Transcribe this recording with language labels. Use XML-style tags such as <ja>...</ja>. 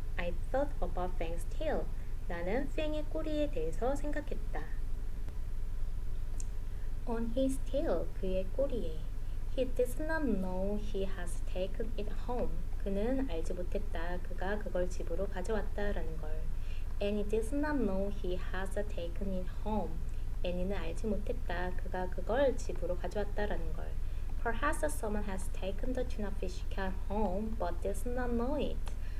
<en>I thought about Fang's tail.</en> <ko>나는 팽의 꼬리에 대해서 생각했다.</ko> <en>On his tail.</en> <ko>그의 꼬리에.</ko> <en>He does not know he has taken it home.</en> <ko>그는 알지 못했다 그가 그걸 집으로 가져왔다라는 걸.</ko> <en>Annie does not know he has taken it home.</en> <ko>애니는 알지 못했다 그가 그걸 집으로 가져왔다라는 걸.</ko> <en>Perhaps someone has taken the tuna fish can home but does not know it.</en>